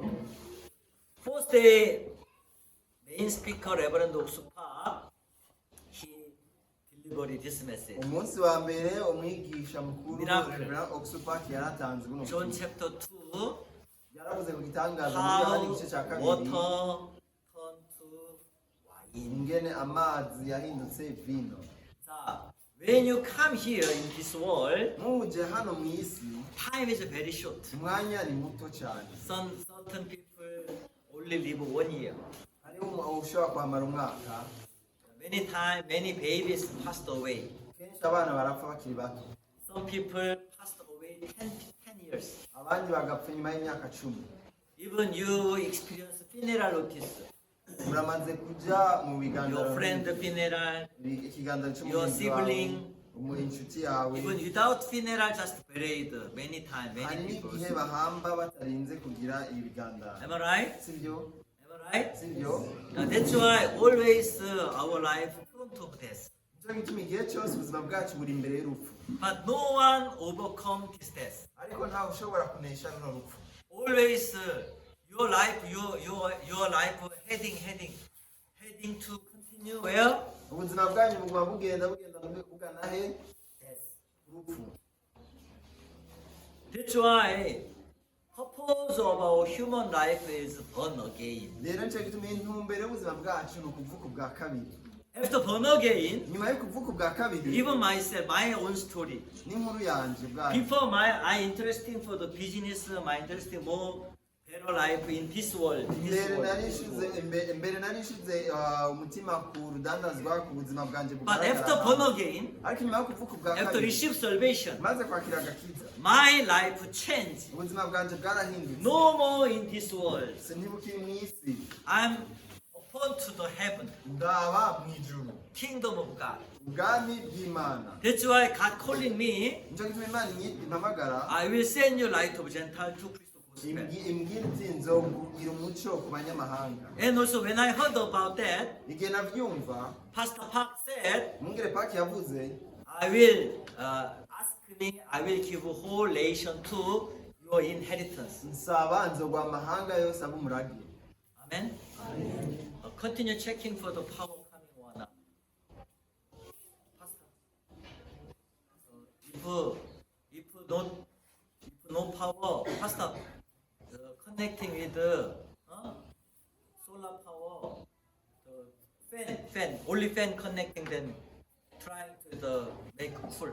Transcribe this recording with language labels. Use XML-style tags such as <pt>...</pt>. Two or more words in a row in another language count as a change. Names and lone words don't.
<en>first day main speaker Reverend Oksupa, he delivered this message.</en> <rn>umunsi wa mbere umwigisha mukuru</rn> <en>Miracle.</en> <rn>Reverend Oxupak yaratanze buno John butumwa.</rn> <en>chapter 2,</en> <rn>yaravuze ku gitangaza muri yohana</rn> <en>how</en> <rn>igice cya kabiri</rn> <en>water turned to wine.</en> <rn>ingene amazi yahindutse vino.</rn> <ko>자,</ko> <en>when you come here in this world,</en> <rn>muje hano mu isi</rn> <en>time is very short.</en> <rn>umwanya ni muto cyane.</rn> <en>Some certain people only live 1 year.</en> <rn>hariho ushobora kwamara umwaka.</rn> <en>Many babies passed away.</en> <rn>kenshi abana barapfa bakiri bato.</rn> <en>Some people passed away 10 years.</en> <rn>abandi bagapfa nyuma y'imyaka 10.</rn> <en>Even you experience funeral notice.</en> <rn>muramaze kuja mu biganiro</rn> <en>Your friend funeral,</en> <rn>ikiganiro</rn> <en>your sibling,</en> <rn>inshuti yawe.</rn> <en>even without funeral, just buried many times,</en> <rn>hari</rn> <en>many people.</en> <rn>n'igihe bahamba batarinze kugira ibi bigandaro.</rn> <en>Am I right?</en> <rn>sibyo</rn> <en>Am I right?</en> <rn>sibyo.</rn> <en>That's why always our life front of death.</en> <rn>nicyo gituma igihe cyose ubuzima bwacu buri imbere y'urupfu.</rn> <en>But no one overcome this death.</en> <rn>ariko ntawe ushobora kunesha runo rupfu.</rn> <en>Always your life heading to continue where?</en> <rn>ubuzima bwanyu buguma bugenda bugana he?</rn> <en>Death.</en> <rn>urupfu.</rn> <en>That's why purpose of our human life is born again.</en> <rn>rero nicyo gituma intumbero y'ubuzima bwacu ni ukuvuka ubwa kabiri.</rn> <en>After born again,</en> <rn>nyuma yo kuvuka ubwa kabiri</rn> <en>even myself, my own story.</en> <rn>n'inkuru yanjye ubwayo.</rn> <en>Before I interesting for the business, my interesting more better life in this world.</en> <rn>mbere nari nshize umutima ku rudandazwa ku buzima bwanjye</rn> <en>But after born again,</en> <rn>ariko nyuma yo kuvuka ubwa</rn> <en>after</en> <rn>kabiri</rn> <en>receive salvation,</en> <rn>maze kwakira agakiza</rn> <en>my life changed.</en> <rn>ubuzima bwanjye bwarahindutse.</rn> <en>No more in this world.</en> <rn>ntibukiri mu isi,</rn> <en>I'm upon to the heaven,</en> <rn>ndaba mu ijuru,</rn> <en>kingdom of God.</en> <rn>ubwami bw'imana.</rn> <en>That's why God calling me,</en> <rn>nicyo gituma imana impamagara</rn> <en>I will send you light of Gentile to Christ gospel.</en> <rn>imbwira iti nzobwira umuco ku banyamahanga.</rn> <en>And also when I heard about that,</en> <rn>igihe nabyumva</rn> <en>Pastor Park said,</en> <rn>mwungere paki yavuze</rn> <en>I will I will give a whole nation to your inheritance.</en> <rn>nsaba nzogwa amahanga yose abo umurage.</rn> <en>Amen. Continue checking for the power coming one up. Pastor. If no power, Pastor, connecting with the solar power, the fan, only fan connecting, then trying to the make full.</en>